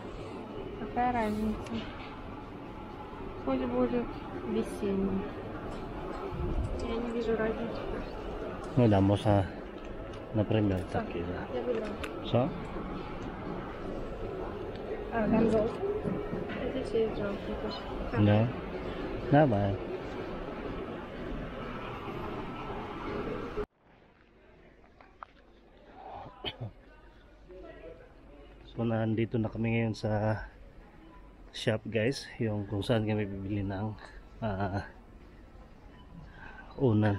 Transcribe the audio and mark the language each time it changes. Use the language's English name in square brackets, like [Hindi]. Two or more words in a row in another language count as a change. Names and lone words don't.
[Russian] Какая разница? Хоть будет весенний. Я не вижу разницы. Ну да, можно, например, такие. Я выбрала. Что? Там желтый. Здесь есть желтый тоже. Да. Давай. [Filipino] So nandito na kami ngayon sa shop guys, yung kung saan kami bibili ng unan.